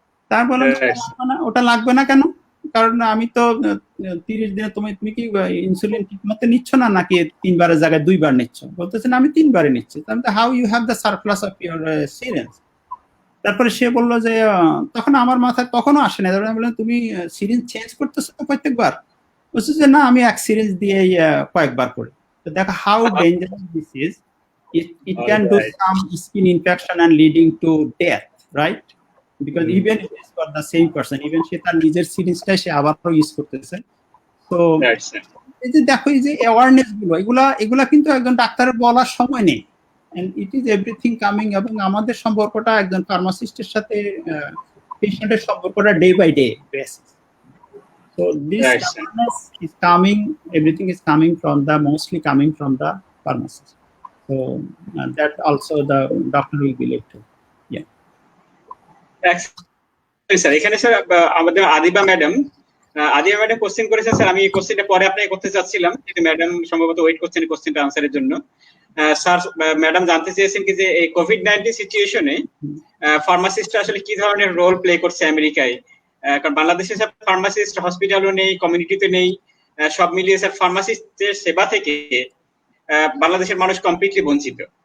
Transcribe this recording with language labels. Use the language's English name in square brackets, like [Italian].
[Bangla] তার বললাম ওটা লাগবে না কেন? কারণ আমি তো 30 দিনে, তুমি কি ইনসুলিন ঠিকমতো নিচ্ছ না, নাকি 3 বারের জায়গায় 2 বার নিচ্ছ? বলতেছেন আমি 3 বারে নিচ্ছি। [English] How you have the surplus of your syringe? [Bangla] তারপরে সে বললো যে তখন আমার মাথায় তখনও আসে না। আমি বললাম তুমি সিরিঞ্জ চেঞ্জ করতেছো তো প্রত্যেকবার? বলছে যে না, আমি এক সিরিঞ্জ দিয়ে কয়েকবার করি। তো দেখো [English] How dangerous this is. It can do some skin infection and leading to death, right? Because even it is for the same person, even [Bangla] সে তার নিজের সিরিজটাই সে আবারও ইউজ করতেছে। তো এই যে দেখো এই যে অ্যাওয়ারনেস গুলো এগুলা কিন্তু একজন ডাক্তারের বলার সময় নেই, [English] And it is everything coming. [Bangla] এবং আমাদের সম্পর্কটা একজন ফার্মাসিস্টের সাথে পেশেন্টের সম্পর্কটা [English] Day by day basis. So this awareness is coming, everything is coming from the, mostly coming from the pharmacist. So that also the doctor will be led to. Yeah. [Bangla] Sir এখানে sir আমাদের Adiba madam question করেছেন sir, আমি এই কোশ্চেনটা পরে আপনাকে করতে চাচ্ছিলাম, কিন্তু ম্যাডাম সম্ভবত ওয়েট করছেন এই কোশ্চেনটা আনসারের জন্য। স্যার ম্যাডাম জানতে চেয়েছেন কি যে এই কোভিড-19 সিচুয়েশনে ফার্মাসিস্টরা আসলে কি ধরনের রোল প্লে করছে আমেরিকায়, কারণ বাংলাদেশে স্যার ফার্মাসিস্ট হসপিটালও নেই, কমিউনিটিতে নেই, সব মিলিয়ে স্যার ফার্মাসিস্টের সেবা থেকে বাংলাদেশের মানুষ কমপ্লিটলি বঞ্চিত।